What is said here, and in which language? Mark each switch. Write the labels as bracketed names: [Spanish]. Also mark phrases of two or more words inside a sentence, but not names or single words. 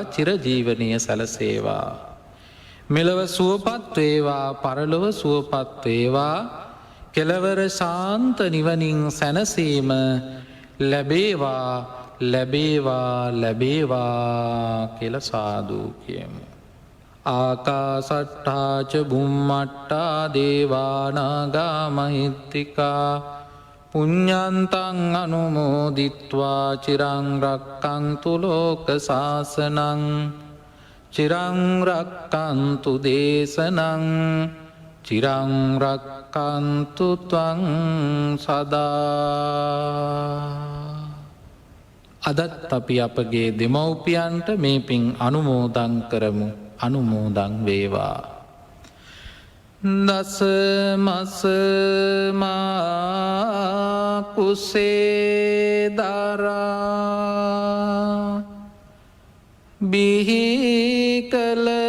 [Sinhala] චිරජීවනීය සැලසේවා. මෙලව සුවපත් වේවා. පරලොව සුවපත් වේවා. කෙලවර ශාන්ත නිවනින් සැනසීම ලැබේවා. ලැබේවා ලැබේවා කියලා සාදු කියමු. [Pali] ආකාසට්ඨා ච බුම්මට්ඨා දේවානාගා මහිත්‍තිකා පුඤ්ඤන්තං අනුමෝදිත්වා චිරං රක්ඛන්තු ලෝක සාසනං චිරං රක්ඛන්තු දේශනං චිරං රක්ඛන්තු ත්වං සදා. [Sinhala] අදත් අපි අපගේ දෙමව්පියන්ට මේ පින් අනුමෝදන් කරමු. අනුමෝදන් වේවා. දස මස මා කුසේ දරා බිහි කල